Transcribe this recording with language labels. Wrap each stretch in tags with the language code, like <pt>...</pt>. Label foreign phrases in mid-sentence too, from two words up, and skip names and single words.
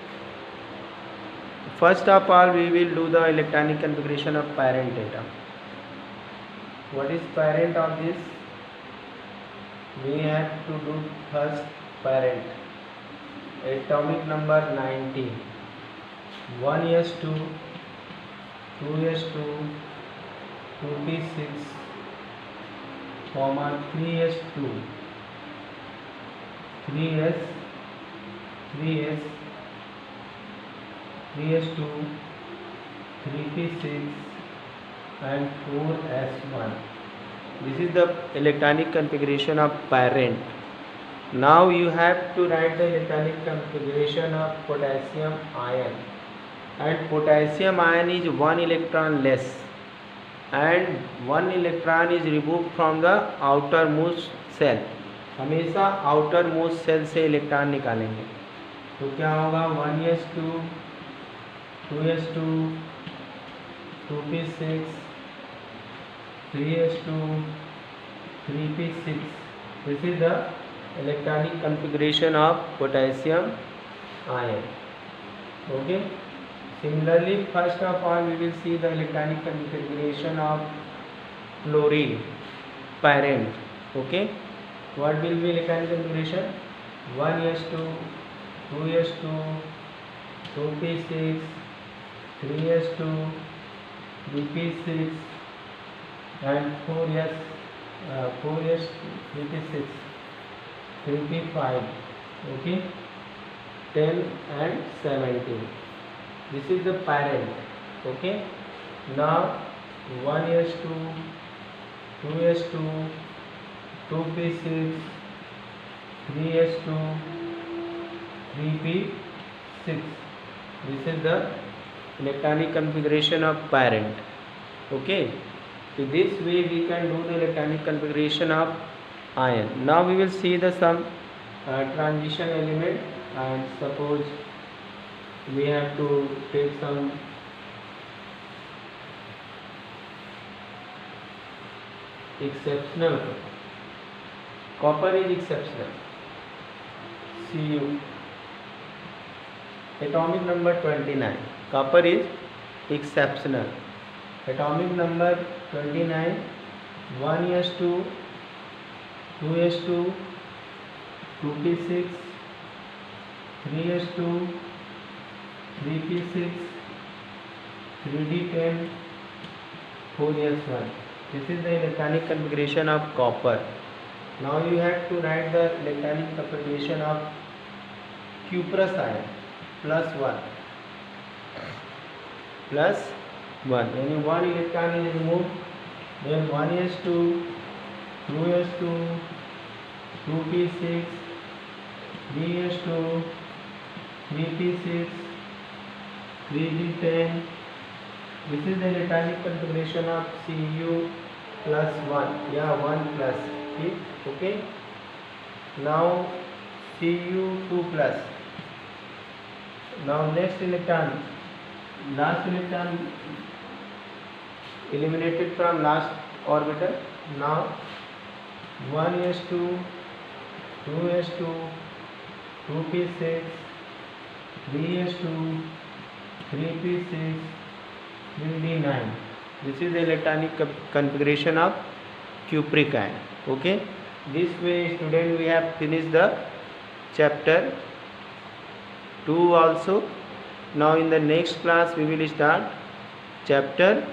<en>First of all, we will do the electronic configuration of parent atom. What is parent of this? We have to do first parent. Atomic number 19. 1s2, 2s2, 2p6, 3s2, 3s, 3s2, 3p6 and 4s1. This is the electronic configuration of parent. Now you have to write the electronic configuration of potassium ion, and potassium ion is 1 electron less and 1 electron is removed from the outermost cell.</en> <hi>हमेशा</hi> <en>outermost cell</en> <hi>से इलेक्ट्रॉन निकालेंगे तो क्या होगा 1s2, 2s2, 2p6, 3s2,</hi> <en>3p6. This is the electronic configuration of potassium ion. Okay. Similarly, first of all, we will see the electronic configuration of fluorine parent. Okay. What will be electronic configuration? 1s2, 2s2, 2p6, 3s2, 3p6 and 4s, 3p6, 3p5. Okay, 10 and 17. This is the parent. Okay. Now 1s2, 2s2, 2p6, 3s2, 3p6. This is the electronic configuration of parent. Okay. So this way we can do the electronic configuration of ion. Now we will see the some transition element, and suppose we have to take some exceptional. Copper is exceptional. Cu. Atomic number 29. Copper is exceptional. Atomic number 29. 1s2, 2s2, 2p6, 3s2, 3p6, 3d10, 4s1. This is the electronic configuration of copper. Now you have to write the electronic configuration of cuprous ion +1 +1. यानी 1 इलेक्ट्रॉन is removed, then 1s2, 2s2, 2p6, 3s2, 3p6, 3d10. This is the electronic configuration of Cu +1 या 1 प्लस.</en> <hi>ठीक,</hi> <en>ओके. Now Cu2+. Now next electron, last electron eliminated from last orbital. Now 1s2, 2s2, 2p6, 3s2, 3p6, 3d9. This is the electronic configuration of cupric ion. Okay. This way, student, we have finished the chapter 2 also. Now in the next class we will start chapter 3.</en>